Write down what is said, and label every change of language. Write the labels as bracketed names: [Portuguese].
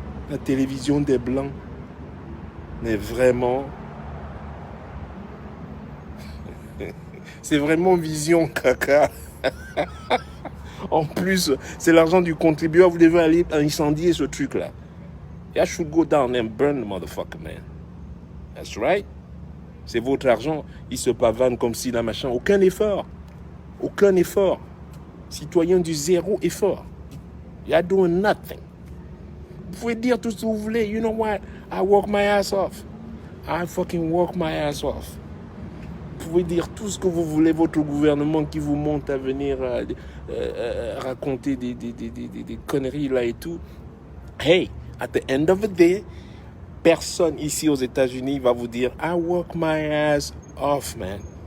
[French] La télévision des Blancs. Mais vraiment, c'est vraiment vision caca. En plus, c'est l'argent du contribuable. Vous devez aller incendier ce truc-là. [English] I should go down and burn the motherfucker, man. That's right. [French] C'est votre argent. Il se pavane comme si la machin. Aucun effort. Aucun effort. Citoyen du zéro effort. [English] You're doing nothing. [French] Vous pouvez dire tout ce que vous voulez. [English] You know what? I work my ass off. I fucking work my ass off. [French] Vous pouvez dire tout ce que vous voulez, votre gouvernement qui vous monte à venir raconter des conneries là et tout. [English] Hey, at the end of the day, [French] personne ici aux États-Unis va vous dire [English] I work my ass off, man.